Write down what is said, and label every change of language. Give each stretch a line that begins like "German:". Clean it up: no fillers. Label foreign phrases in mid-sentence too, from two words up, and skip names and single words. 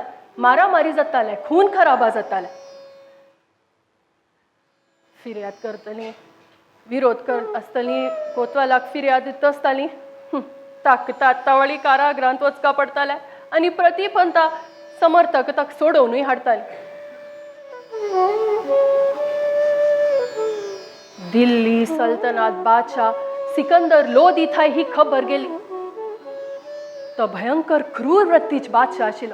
Konkani: मारामारी जाताले, खून खराबा जाताले. फिर्याद करतली विरोध करत आसतली कोतवालाक फिर्याद दित आसताली तात्तावळी कारागृहांत वचका पडताले आणि प्रतिपंथा समर्थक ताक सोडवनूय हाडताले. दिल्ली सल्तनत बादशाह सिकंदर लोदी थाय ही खबर गेली. तो भयंकर क्रूर वृत्तीच बादशाह आशिल्लो.